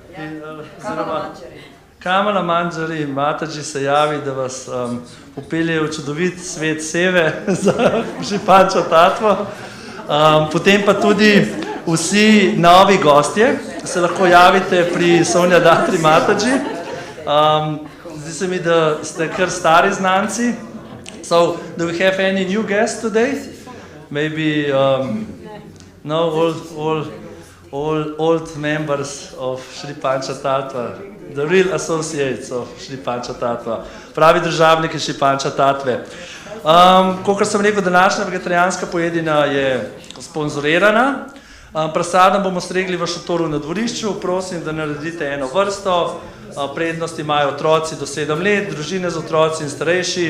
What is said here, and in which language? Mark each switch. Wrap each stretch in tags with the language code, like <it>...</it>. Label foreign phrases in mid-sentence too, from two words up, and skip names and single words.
<sl>Kamala Manjari Mataji se javi, da vas popelje v čudovit svet Seve za Šipanča Tatvo. Potem pa tudi vsi novi gostje se lahko javite pri Sonja Datri Mataji. Zdi se mi, da ste kar stari znanci.</sl> <en>So, do we have any new guests today? Maybe no, all old members of Šri Panča Tatva, the real associates of Šri Panča Tatva,</en> <sl>pravi državniki Šri Panča Tatve. Kakor sem rekel, današnja vegetarijanska pojedina je sponzorirana. Prasadam bomo stregli v šotoru na dvorišču, prosim, da naredite eno vrsto. Prednost imajo otroci do 7 let, družine z otroci in starejši.</sl>